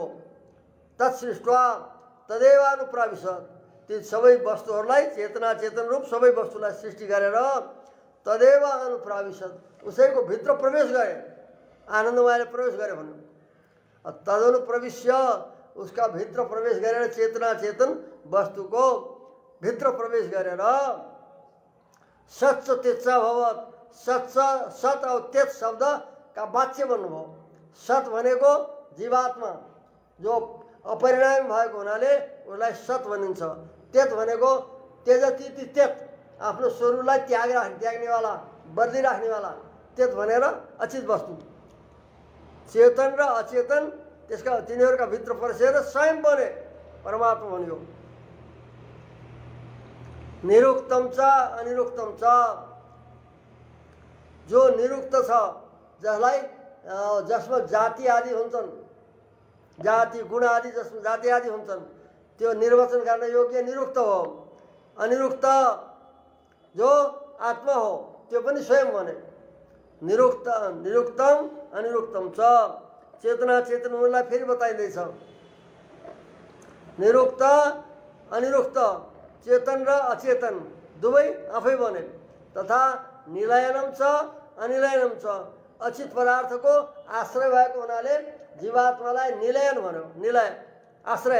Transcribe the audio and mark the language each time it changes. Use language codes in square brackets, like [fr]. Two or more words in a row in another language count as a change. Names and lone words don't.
[sa] तत्सृष्ट्वा तदेवानुप्राविशत्, [ne] ती सबै वस्तुहरूलाई चेतना चेतन रूप सबै वस्तुलाई सृष्टि गरेर [sa] तदेव अनुप्राविशत्, [ne] उसैको भित्र प्रवेश गरे, आनन्दमयले प्रवेश गरे भन्नु। तदनुप्रविश्य, उसका भित्र प्रवेश गरेर चेतना चेतन वस्तुको भित्र प्रवेश गरेर [sa] सच्च तेज भवत, [ne] सच्च सत [hi] और तेज शब्द का वाच्य [ne] बन्नुभयो। सत भनेको जीवात्मा जो अपरिणामी भएको हुनाले उसलाई सत भनिन्छ। तेज भनेको तेजतिथि तेज, आफ्नो स्वरूपलाई त्याग्नेवाला, बदलिराख्नेवाला, तेज भनेर अचित वस्तु। चेतन र अचेतन त्यसका तिनीहरूका भित्र पसेर स्वयं बने परमात्मा भनियो। [sa] निरुक्तम च अनिरुक्तम च, [ne] जो निरुक्त छ, जसलाई जसमा जाति आदि हुन्छन्, जाति गुण आदि जसमा जाति आदि हुन्छन्, त्यो निर्वचन गर्न योग्य निरुक्त हो। अनिरुक्त जो आत्मा हो त्यो पनि स्वयं बने। [sa] निरुक्त निरुक्तम अनिरुक्तम च, [ne] चेतना चेतन उनलाई फेरि बताइँदैछ। निरुक्त अनिरुक्त, चेतन र अचेतन दुवै आफै बने। [sa] तथा निलयनम छ अनिलयनम छ, [ne] अचित पदार्थको आश्रय भएको हुनाले जीवात्मालाई निलयन भन्यो, निलय आश्रय।